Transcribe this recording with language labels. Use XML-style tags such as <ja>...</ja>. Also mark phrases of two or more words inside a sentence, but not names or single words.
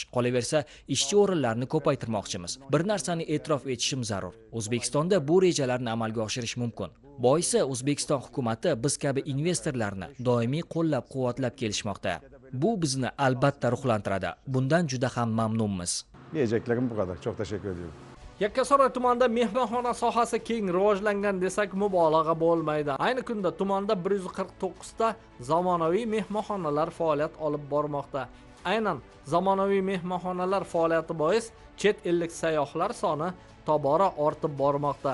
<uz>Qolaversa, ishchi o'rinlarini ko'paytirmoqchimiz. Bir narsani e'tirof etishim zarur. O'zbekistonda bu rejalarni amalga oshirish mumkin. Boisi O'zbekiston hukumati biz kabi investorlarni doimiy qo'llab-quvvatlab kelishmoqda. Bu bizni albatta ruhlantiradi. Bundan juda ham mamnunmiz.</uz> <tr>Diyeceklerim bu kadar. Çok teşekkür ediyorum.</tr> <uz>Yakkasaroy tumanida mehmonxona sohasi keng rivojlangan desak mubolag'a bo'lmaydi. Ayni kunda tumanda 149 ta zamonaviy mehmonxonalar faoliyat olib bormoqda. Aynan zamonaviy mehmonxonalar faoliyati bois chet ellik sayyohlar soni tobora ortib bormoqda.</uz>